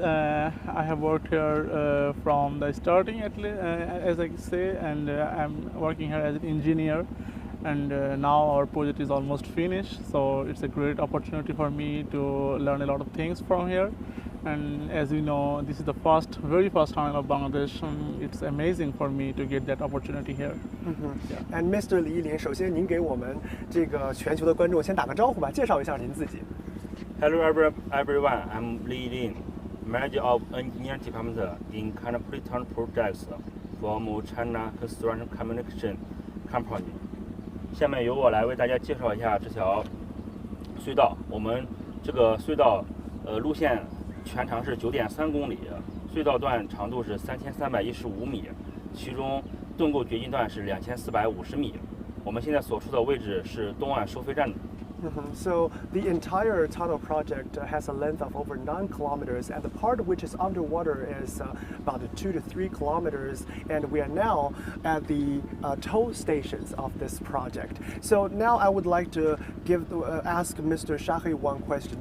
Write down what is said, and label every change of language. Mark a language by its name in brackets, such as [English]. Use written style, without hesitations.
[English] I have worked here from the starting, as I say, and I'm working here as an engineer. And now our project is almost finished, so it's a great opportunity for me to learn a lot of things from here. And as you know, this is the very first tunnel of Bangladesh. It's amazing for me to get that opportunity here. And Mr. [Chinese] Li Yilin, 首先您给我们这个全球的观众先打个招呼吧，介绍一下您自己。 [English] Hello everyone, I'm Li Yilin, Manager of Engineering Department in Karnaphuli Tunnel Projects from China Construction Communication Company. [Chinese] 下面由我来为大家介绍一下这条隧道。我们这个隧道路线全长是9.3公里，隧道段长度是3315米，其中盾构掘进段是2450米。我们现在所处的位置是东岸收费站。 [English] So the entire tunnel project has a length of over 9 kilometers, and the part which is underwater is about 2 to 3 kilometers, and we are now at the toll stations of this project. So now I would like to ask Mr. Sheikh one question.